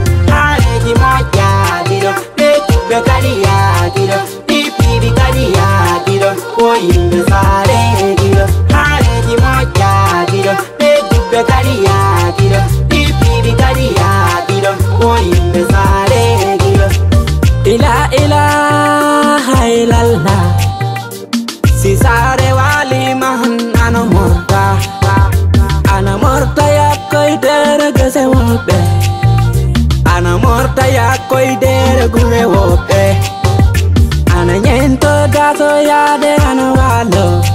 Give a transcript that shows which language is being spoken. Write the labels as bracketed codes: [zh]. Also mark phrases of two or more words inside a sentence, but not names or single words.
[ff] Hareji moja dilo, be dubbe kadi ya dilo, di pibi kadi ya dilo, o yimbe sare dilo. Hareji moja dilo, be dubbe kadi ya dilo, di pibi kadi ya dilo, o yimbe sare dilo. [ar] La ilaha illallah. [ff] Si sare wali mahan ana morta. Ana morta ya koi dere gese wobe. Ana morta ya koi dere gure wobe. Ana nyento gato ya de ana walo.